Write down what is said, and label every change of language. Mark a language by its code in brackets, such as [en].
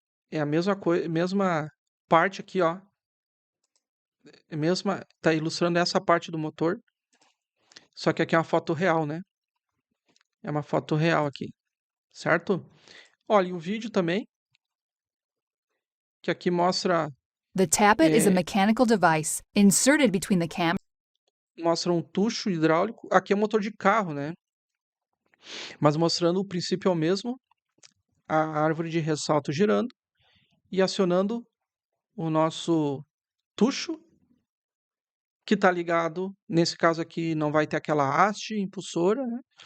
[pt] É a mesma coisa, mesma parte aqui, ó. Tá ilustrando essa parte do motor. Só que aqui é uma foto real, né? É uma foto real aqui, certo? Olha, e o vídeo também, que aqui mostra [en] The tappet is a mechanical device inserted between the cam. [pt] Mostra um tucho hidráulico. Aqui é um motor de carro, né? Mas mostrando o princípio é o mesmo. A árvore de ressalto girando e acionando o nosso tucho, que está ligado, nesse caso aqui não vai ter aquela haste impulsora, né?